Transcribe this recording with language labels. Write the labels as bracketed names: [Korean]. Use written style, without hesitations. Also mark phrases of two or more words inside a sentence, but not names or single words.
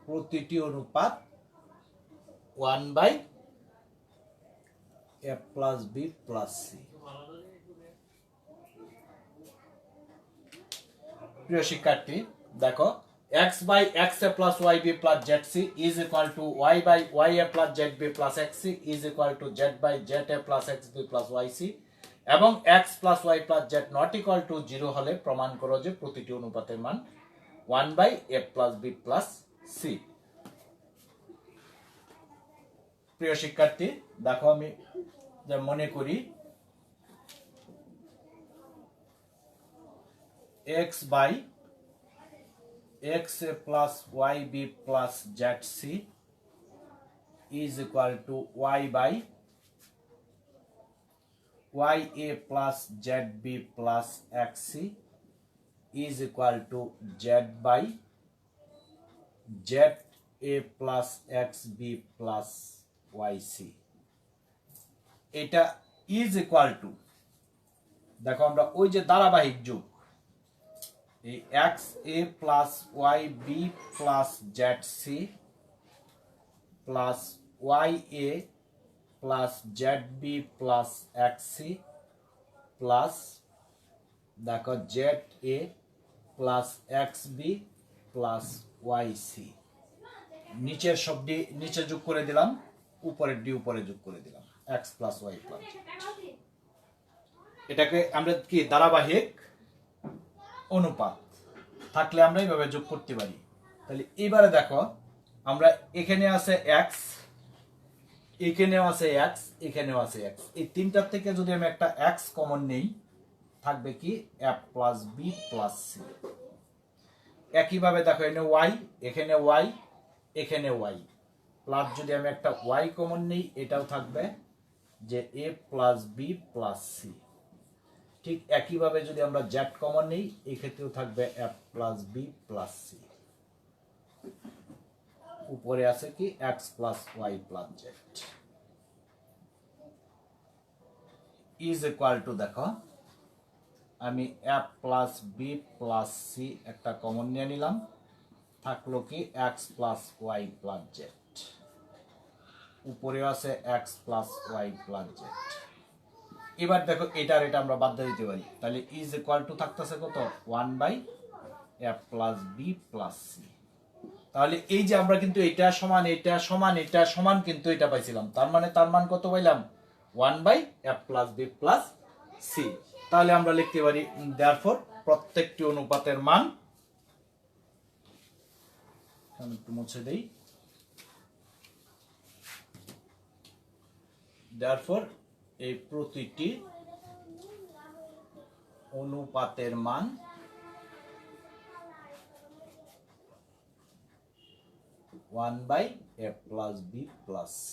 [Bangla] প্রতিটি অনুপাত [English] 1/a plus b plus c. [Bangla] প্রিয় শিক্ষার্থী দেখো, [English] x by xa plus yb plus zc is equal to y by ya plus zb plus xc is equal to z by za plus xb plus yc এবং x plus y plus z not equal to 0 [Bangla] হলে প্রমাণ করো যে প্রতিটি অনুপাতের মান [English] 1/a plus b plus c। [Bangla] প্রিয় শিক্ষার্থী দেখো, আমি যে মনে করি [English] x by xa plus yb plus zc is equal to y by ya plus zb plus xc is equal to z by za plus xb plus yc। এটা is equal to, [Bangla] দেখো আমরা ওই যে ধারাবাহিক যোগ এই [English] xa plus yb plus zc plus ya plus zb plus xc plus দেখো za plus xb plus yc, [Bangla] নিচের সবটি নিচে যোগ করে দিলাম, উপরের ডি উপরে যোগ করে দিলাম, [English] x plus y plus z। [Bangla] এটাকে আমরা কি ধারাবাহিক অনুপাত থাকলে আমরা এইভাবে যোগ করতে পারি। তাহলে এবারে দেখো, আমরা এখানে আছে x, এখানেও আছে x, এখানেও আছে x, এই তিনটার থেকে যদি আমি একটা x কমন নেই থাকবে কি [English] a plus b plus c। [Bangla] একইভাবে দেখো, এখানে y, এখানে y, এখানে y, প্লাস যদি আমি একটা y কমন নেই এটাও থাকবে যে [English] a plus b plus c। [Bangla] ঠিক একইভাবে যদি আমরা z কমন নেই এই ক্ষেত্রেও থাকবে [English] a plus b plus c। [Bangla] উপরে আছে কি [English] x plus y plus z is equal to, [Bangla] দেখো আমি [English] a plus b plus c [Bangla] একটা কমন নিয়ে নিলাম, থাকলো কি [English] x plus y plus z, [Bangla] উপরে আছে [English] x plus y plus z। [Bangla] এবার দেখো এটার এটা আমরা বাদ দিয়ে দিতে পারি, তাহলে [English] is equal to [Bangla] থাকতেছে কত [English] 1/a plus b plus c। [Bangla] তাহলে এই যে আমরা কিন্তু এটা সমান এটা সমান এটা সমান কিন্তু এটা পাইছিলাম, তার মান কত পাইলাম [English] 1/a plus b plus c। [Bangla] তাহলে আমরা লিখতে পারি দেয়ারফর প্রত্যেকটি অনুপাতের মান, আমি একটু মুছে দেই, দেয়ারফর এই প্রতিটি অনুপাতের মান [English] 1/a plus b plus c।